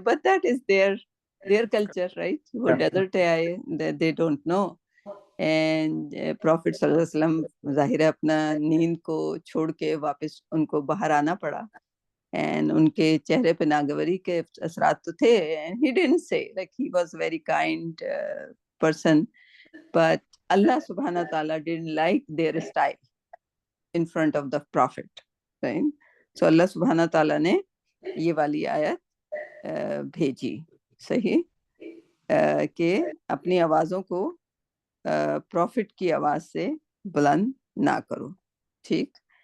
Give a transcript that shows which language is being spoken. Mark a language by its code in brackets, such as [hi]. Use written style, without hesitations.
[en] But that is their culture. Right. [ur] وہ desert آئے، [en] They don't know. [ur] And profit صلی اللہ علیہ وسلم ظاہر ہے اپنا نیند کو چھوڑ کے واپس ان کو باہر آنا پڑا. اینڈ ان کے چہرے پہ ناگواری کے اثرات تو تھے. [en] And he didn't say, like he was very kind person, but Allah subhanahu wa ta'ala didn't like their style in front of the prophet. Right? [ur] So اللہ سبحانہ تعالیٰ نے یہ والی آیت بھیجی. صحیح. کہ اپنی آوازوں کو پروفٹ کی آواز سے بلند نہ کرو. ٹھیک.